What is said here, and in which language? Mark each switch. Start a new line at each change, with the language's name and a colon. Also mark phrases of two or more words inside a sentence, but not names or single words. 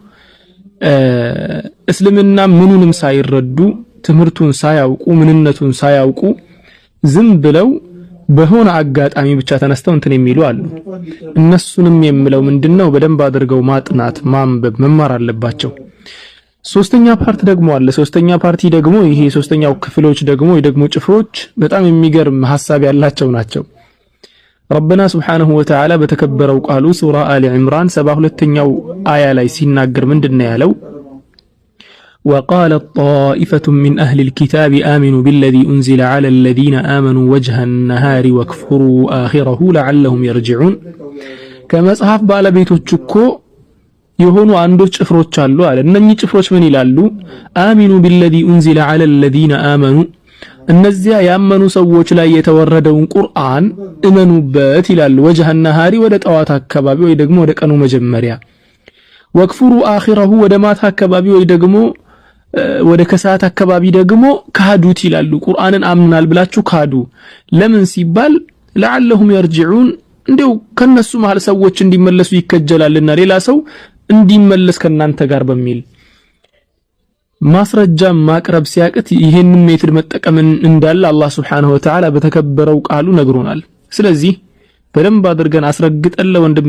Amharic: እስልምና ምኑንም ሳይረዱ ትምህርቱን ሳያውቁ ምንነቱን ሳያውቁ ዝም ብለው በሆነ አጋጣሚ ብቻ ተነስተው እንትን የሚሉ አሉ። እነሱንም የምለው ምንድነው በደንብ አድርገው ማጥናት ማንበብ መማር አለባቸው። ሶስተኛ ፓርት ደግሞ አለ። ሶስተኛ ፓርቲ ደግሞ ይሄ ሶስተኛው ክፍሎች ደግሞ ጭፍሮች በጣም የሚገርም ሐሳብ ያላቸው ናቸው።
Arabic: ربنا سبحانه وتعالى بتكبروا قالوا سورة آل عمران
Amharic: 72ኛው آية ላይ ሲናገር ምንድነው ያለው?
Arabic: وقال طائفة من أهل الكتاب آمنوا بالذي أنزل على الذين آمنوا وجه النهار واكفروا آخره لعلهم يرجعون
Amharic: ከመጽሐፍ ባለቤቶች እኮ የሆኑ አንዶች ጭፍሮች አሉ አለ። እነኚህ ጭፍሮች ምን ይላሉ?
Arabic: آمنوا بالذي أنزل على الذين آمنوا
Amharic: እነዚያ ያመኑ ሰዎች ላይ የተወረደውን ቁርአን እመኑበት ይላል።
Arabic: وجه النهار
Amharic: ወደ ጠዋት አካባቢ ወይ ደግሞ ወደ ቀኑ መጀመሪያ፣
Arabic: واكفروا آخره
Amharic: ወደ ማታ አካባቢ ወይ ደግሞ ወደ ከሰዓት አካባቢ ደግሞ ካዱት ይላሉ። ቁርአንን አምናል ብላችሁ ካዱ። ለምን ሲባል
Arabic: لعلهم يرجعون
Amharic: እንደው ከነሱ መሃል ሰዎች እንዲመለሱ ይከጀላልና ሌላ ሰው እንዲመለስ ከናንተ ጋር በሚል ማስረጃ ማቅረብ ሲያቅት ይሄንን ሜትድ መጠቀም እንዳለ አላህ
Arabic: سبحانه وتعالى
Amharic: በተከበረው ቃሉ ነግሮናል። ስለዚህ በደንብ አድርገን አስረግጠን ለወንድም